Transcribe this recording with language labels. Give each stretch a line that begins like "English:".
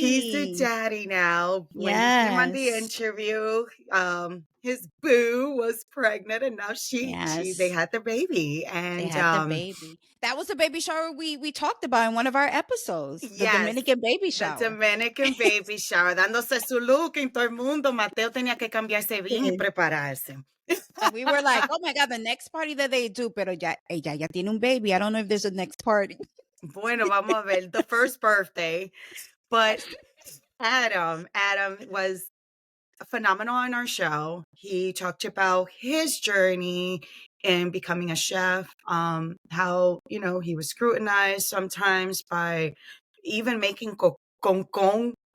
English: He's a daddy now. When he came on the interview, his boo was pregnant, and now they had the baby. And they had the baby. That was the baby shower we talked about in one of our episodes. The Dominican baby shower. The Dominican baby shower,
Spanish: dándose su look en todo el mundo. Mateo tenía que cambiarse bien y prepararse.
English: And we were like, oh my God, the next party that they do,
Spanish: pero ella ya tiene un baby.
English: I don't know if there's a next party.
Spanish: Bueno, vamos a ver.
English: The first birthday. But Adam was phenomenal on our show. He talked about his journey in becoming a chef, how, he was scrutinized sometimes by even making con.